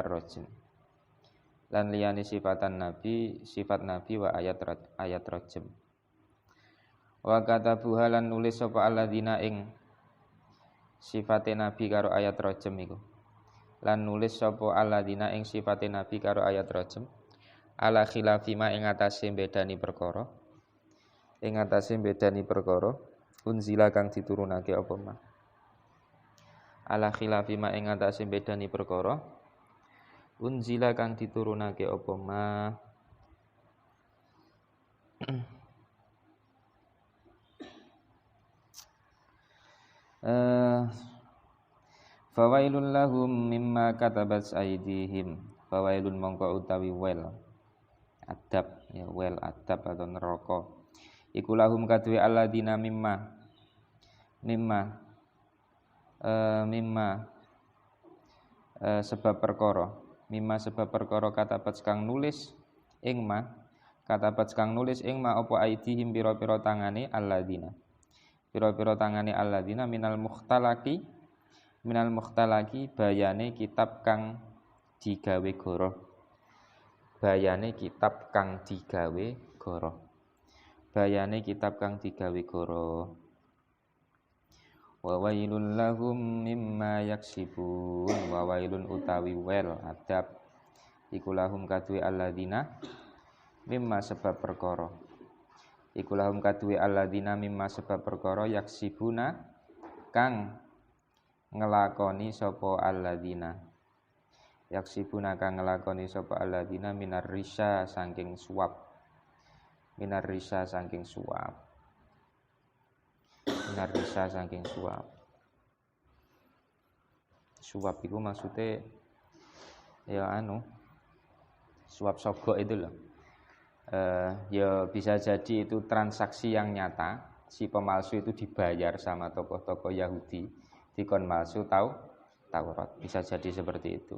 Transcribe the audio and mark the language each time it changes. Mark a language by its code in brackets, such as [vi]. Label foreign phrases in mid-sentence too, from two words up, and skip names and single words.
[jv] rajm lan liyane [ar] sifatan nabi [jv] sifat nabi wa ayat rajm [ar] wa katabuha [jv] lan nulis sapa alladzina ing sifate nabi karo ayat rajm iku lan nulis sapa alladzina ing sifate nabi karo ayat rajm [ar] ala khilafima [jv] ing atase bedani perkara unzila kang diturunake apa ma [ar] ala khilafima [jv] ing atase bedani perkara unzila kang diturunake apa ma [ar] fawailun lahum mimma katabat aydihim [jv] fawailun mongko utawi wel adab ya wel adab atau neraka iku lahum kadue alladzina mimma sebab perkara katabat kang nulis ing ma apa aidihim pira-pira tangane alladzina [ar] minal mukhtalaki [jv] bayane kitab kang digawe goroh [ar] wa wailun lahum mimma yaksibun wa wailun [jv] utawi wel adab iku lahum kadue alladzina mimma sebab perkara yaksibuna kang ngelakoni sapa alladzina [ar] minar risa [jv] saking suap [id] suap itu maksudnya ya suap sogok itu loh. Ya bisa jadi itu transaksi yang nyata, si pemalsu itu dibayar sama tokoh-tokoh Yahudi [jv] dikon malsu [id] Taurat, bisa jadi seperti itu.